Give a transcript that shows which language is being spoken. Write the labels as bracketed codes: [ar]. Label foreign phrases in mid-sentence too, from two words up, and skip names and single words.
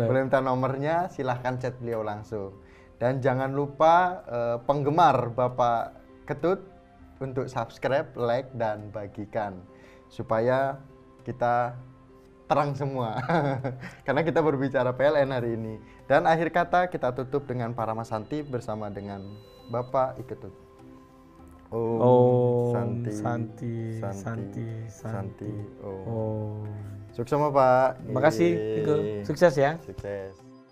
[id] Boleh minta nomornya, silahkan chat beliau langsung. Dan jangan lupa penggemar Bapak Ketut untuk subscribe, like, dan bagikan. Supaya kita terang semua. Karena kita berbicara PLN hari ini. Dan akhir kata kita tutup dengan Paramasanti bersama dengan Bapak Ketut. [sa] Om Santi, Santi, Santi, Santi, Santi. Om. [id] Sukses sama Pak. Terima kasih, Iko. Sukses ya. Sukses.